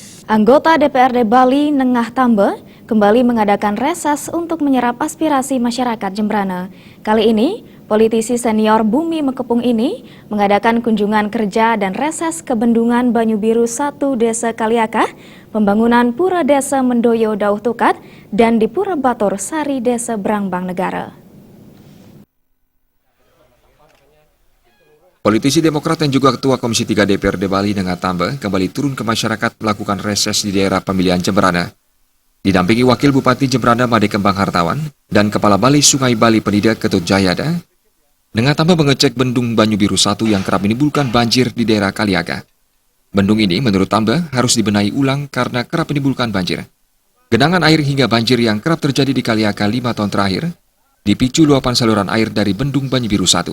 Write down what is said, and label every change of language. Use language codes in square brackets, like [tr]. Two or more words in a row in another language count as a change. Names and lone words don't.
[id] Anggota DPRD Bali Nengah Tambe kembali mengadakan reses untuk menyerap aspirasi masyarakat Jembrana. Kali ini, politisi senior Bumi Mekepung ini mengadakan kunjungan kerja dan reses ke Bendungan Banyu Biru 1 Desa Kaliakah, pembangunan Pura Desa Mendoyo Dauh Tukat, dan di Pura Batur Sari Desa Brangbang Negara. Politisi Demokrat dan juga Ketua Komisi 3 DPRD Bali Nengah Tambe kembali turun ke masyarakat melakukan reses di daerah pemilihan Jembrana. Didampingi Wakil Bupati Jembrana Made Kembang Hartawan dan Kepala Bali Sungai Bali Penida Ketut Jayada, Nengah Tambe mengecek Bendung Banyu Biru 1 yang kerap menimbulkan banjir di daerah Kaliakah. Bendung ini menurut Tambe harus dibenahi ulang karena kerap menimbulkan banjir. Genangan air hingga banjir yang kerap terjadi di Kaliakah 5 tahun terakhir dipicu luapan saluran air dari Bendung Banyu Biru 1.